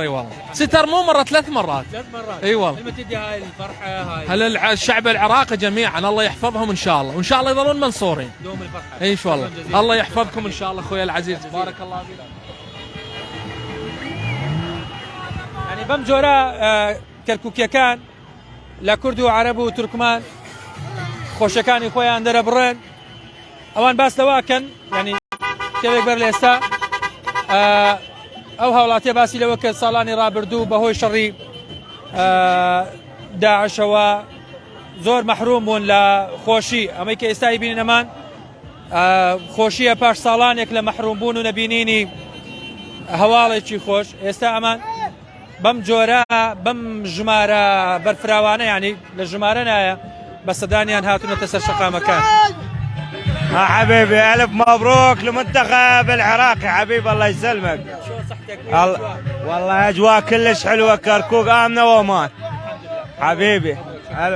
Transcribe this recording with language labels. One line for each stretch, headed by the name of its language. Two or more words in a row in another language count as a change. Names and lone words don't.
Arabic: اي والله ستر، مو مرة 3 مرات. 3 مرات. اي والله. لما تدي هاي الفرحه هاي هل الشعب العراقي جميعا الله يحفظهم ان شاء الله، وان شاء الله يظلون منصورين. دوم الفرحه. اي ان شاء الله. الله يحفظكم ان شاء الله اخوي العزيز، بارك الله فيك.
Central Kurdish: يعني بم جۆرە کەرکووکیەکان لە کورد و عەرەب و تورکمان خۆشەکانی خۆیان دەرەبڕێن، ئەوان باس لەواکەن ینی کەوێک بەر لە ئێستا ئەو هاوڵاتیە باسی لەوە کە ساڵانی ڕابردوو بەهۆی شەڕی داعشەوە زۆر مەحروم بوون لە خۆشی، ئەمەی کە ئێستای بینینەمان خۆشیە پاش ساڵانێک لە مەحرومبوون و نەبینینی هەواڵێکی خۆش. ئێستا ئەمان بەم جۆرە بەم ژمارە بەرفراوانە ینی لە ژمارە نایە بە سەدانیان هاتوونەتە سەر شەقامەکان.
Arabic: حبيبي ألف مبروك لمنتخب العراقي حبيبي الله يسلمك. والله أجواء كلش حلوة، كركوك آمنة وأمان حبيبي. ألف